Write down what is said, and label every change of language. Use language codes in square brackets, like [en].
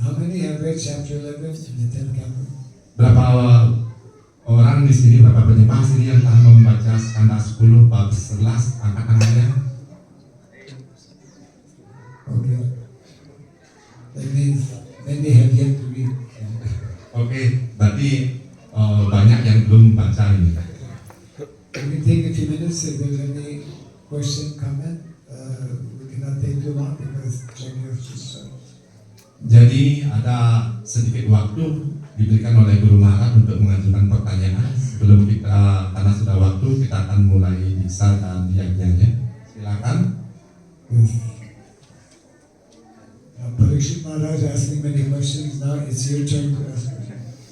[en] How many have read chapter 11 in the 10th canto? [id] Berapa orang di sini, berapa penyembah sini yang telah membaca skala 10, bab 11, angkat tangannya? [en] Okay. That means many have yet to read. [id] Oke, berarti banyak yang belum baca ini. [en] We can take a few minutes if there's any question, comment. We cannot take too long because Jackie has just started. [id] Jadi ada sedikit waktu diberikan oleh Guru Maharaj untuk mengajukan pertanyaan. Sebelum kita, karena sudah waktu, kita akan mulai diksa dan yajnanya. Silakan. [en] Yes. Parikshit Maharaj asking many questions. Now it's your turn to ask questions.